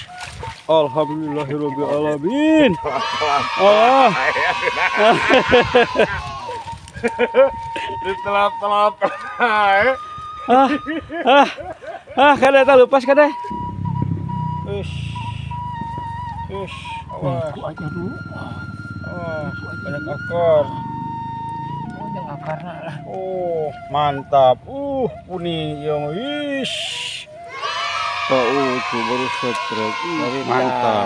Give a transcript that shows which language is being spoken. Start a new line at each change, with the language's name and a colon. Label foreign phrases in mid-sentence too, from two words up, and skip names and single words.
Arabic: الحمد لله رب العالمين.
Banjar: Allah. Ditelap-telap. Ah. Ah. Kada tak lepas kada. Ish. Ish. Awas. Itu aja dulu. Awas. Banyak akar. Oh, yang akarnya lah. Oh, mantap. Puni yang ish. Itu baru setrek. Mantap.